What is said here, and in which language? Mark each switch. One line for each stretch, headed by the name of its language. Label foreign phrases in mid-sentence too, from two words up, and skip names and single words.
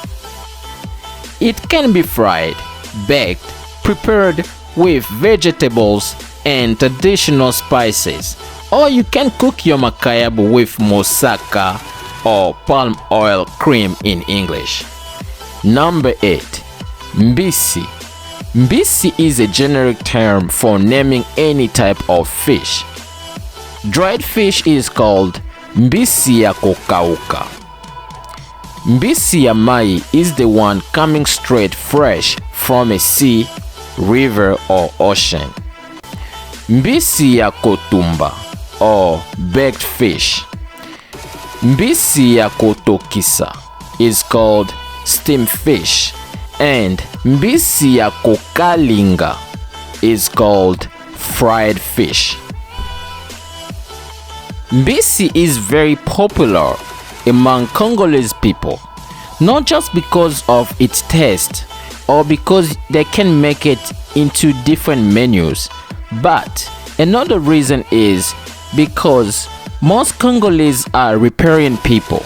English: It can be fried, baked, prepared with vegetables and traditional spices, or you can cook your MAKAYABU with moussaka or palm oil cream in English. Number 8. MBISI. MBISI is a generic term for naming any type of fish. Dried fish is called
Lingala: MBISI ya kokauka. MBISI ya mai
English: is the one coming straight fresh from a sea, river or ocean.
Lingala: MBISI ya kotumba
English: or baked fish.
Lingala: MBISI ya kotokisa
English: is called steamed fish. And
Lingala: MBISI ya kokalinga
English: is called fried fish. MBISI is very popular among Congolese people, not just because of its taste or because they can make it into different menus, but another reason is because most Congolese are riparian people.